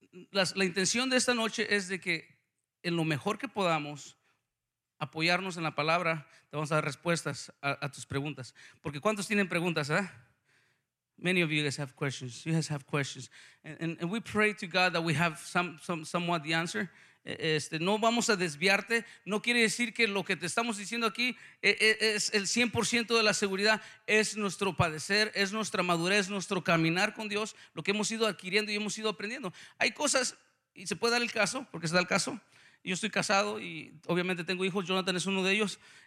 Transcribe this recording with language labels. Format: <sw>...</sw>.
<es>la intención de esta noche es de que en lo mejor que podamos apoyarnos en la palabra, te vamos a dar respuestas a tus preguntas. Porque ¿cuántos tienen preguntas, eh?</es> <en>Many of you guys have questions. You guys have questions. And we pray to God that we have somewhat the answer.</en> <es>No vamos a desviarte. No quiere decir que lo que te estamos diciendo aquí es el 100% de la seguridad. Es nuestro padecer, es nuestra madurez, nuestro caminar con Dios, lo que hemos ido adquiriendo y hemos ido aprendiendo. Hay cosas, y se puede dar el caso, porque se da el caso. Yo estoy casado y obviamente tengo hijos. Jonathan es uno de ellos.</es>